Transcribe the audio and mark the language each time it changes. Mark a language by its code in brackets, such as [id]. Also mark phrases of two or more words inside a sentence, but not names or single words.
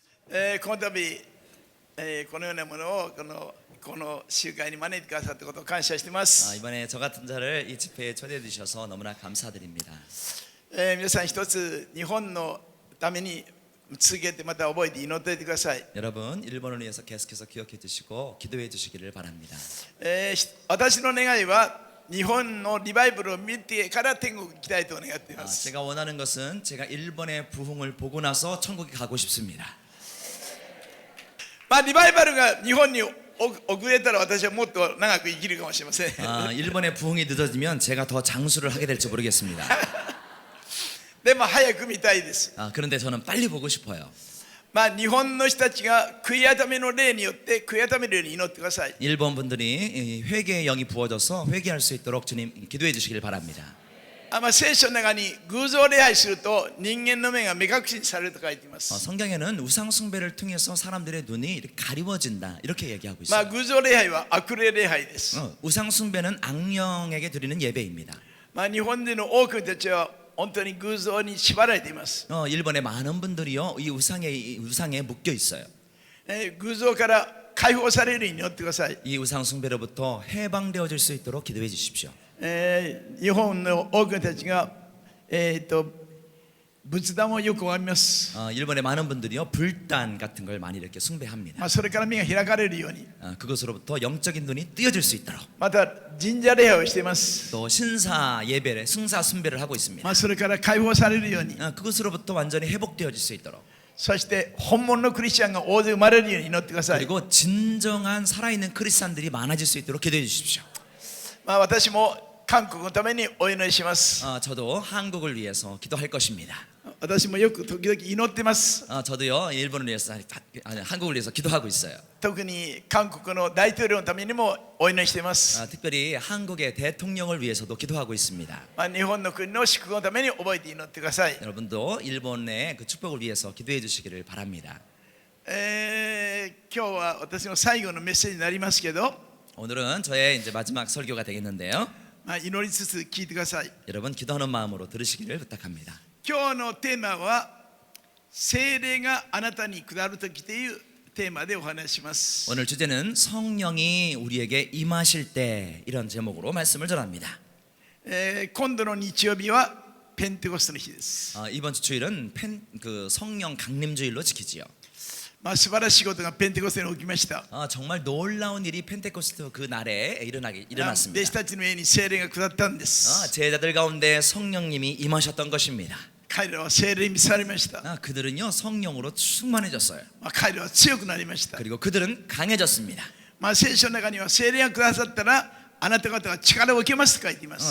[ja] この度、このようなものをこの集会に招いてくださったことを感謝しています。 [ko] 이번에 저 같은 자를 이 집회에 초대해 주셔서 너무나 감사드립니다. [ja] 皆さん一つ日本のために続けてまた覚えて祈っておいてください。 [ko] 여러분 일본을 위해서 계속해서 기억해 주시고 기도해 주시기를 바랍니다. [ja] 私の願いは日本のリバイバルを見てから天国に行きたいと願っています。 [ko] 제가 원하는 것은 제가 일본의 부흥을 보고 나서 천국에 가고 싶습니다. [ja] リバイバルが日本に遅れたら私はもっと長く生きるかもしれません。 [ko] 일본의 부흥이 늦어지면 제가 더 장수를 하게 될지 모르겠습니다. [ja] でも早く見たいです。 [ko] 그런데 저는 빨리 보고 싶어요. [ja] 日本の人たちが悔い改めの霊によって悔い改めるように祈ってください。 [ko] 일본 분들이 회개의 영이 부어져서 회개할 수 있도록 주님 기도해 주시길 바랍니다. [ja] 聖書の中に偶像礼拝すると人間の目が目隠しにされると書いています。 [ko] 성경에는 우상 숭배를 통해서 사람들의 눈이 이렇게 가리워진다 이렇게 얘기하고 있어요. [ja] 偶像礼拝は悪霊礼拝です。 [ko] 우상 숭배는 악령에게 드리는 예배입니다. [ja] 日本人の多くの人たちは本当に偶像に縛られています。 [ko] 일본의 많은 분들이요 이 우상에 묶여 있어요. [ja] 偶像から解放されるように祈ってください。 [ko] 이 우상 숭배로부터 해방되어질 수 있도록 기도해 주십시오. [ja] 日本の多くの人たちが仏壇をよく拝みます。 [ko] 일본의 많은 분들이요 불단 같은 걸 많이 이렇게 숭배합니다. [ja] それから目が開かれるように、 [ko] 그것으로부터 영적인 눈이 뜨여질 수 있도록. [ja] また神社礼拝をしています。 [ko] 또 신사 예배를 승사 숭배를 하고 있습니다. [ja] それから解放されるように、 [ko] 그것으로부터 완전히 회복되어질 수 있도록. [ja] そして本物のクリスチャンが大勢生まれるように祈ってください。 [ko] 그리고 진정한 살아있는 크리스찬들이 많아질 수 있도록 기도해 주십시오. [ja] 私も韓国のためにお祈りします。 [ko] 저도 한국을 위해서 기도할 것입니다. [ja] 私もよく時々祈ってます。 [ko] 저도요 일본을 위해서 한국을 위해서 기도하고 있어요. [ja] 特に韓国の大統領のためにもお祈りしています。 [ko] 특별히 한국의 대통령을 위해서도 기도하고 있습니다. [ja] 日本の国の祝福のために覚えて祈ってください。 [ko] 여러분도 일본의 그 축복을 위해서 기도해 주시기를 바랍니다. [ja] 今日は私の最後のメッセージになりますけど、 [ko] 오늘은 저의 이제 마지막 설교가 되겠는데요. [ja] 祈りつつ聞いてください。 [ko] 여러분 기도하는 마음으로 들으시기를 부탁합니다. [ja] 今日のテーマは聖霊があなたに下るときというテーマでお話しします。 [ko] 오늘 주제는 성령이 우리에게 임하실 때 이런 제목으로 말씀을 전합니다. [ja] 今度の日曜日はペンテコステの日です。 [ko] 이번 주 주일은 성령 강림주일로 지키지요. [ja] 素晴らしいことがペンテコステに起きました。 [ko] 정말 놀라운 일이 펜테코스트 그 날에 [ja] 弟 [ko] 일어났습니다. [ja] 子たちの上に聖霊が下ったんです。 [ko] 제자들 가운데 성령님이 임하셨던 것입니다. [ja] 彼らは聖霊に満たされました。 [ko] 그들은요 성령으로 충만해졌어요. [ja] 彼らは強くなりました。 [ko] 그리고 그들은 강해졌습니다. [ja] 聖書の中には聖霊がくださったらあなた方は力を受けますと書いています。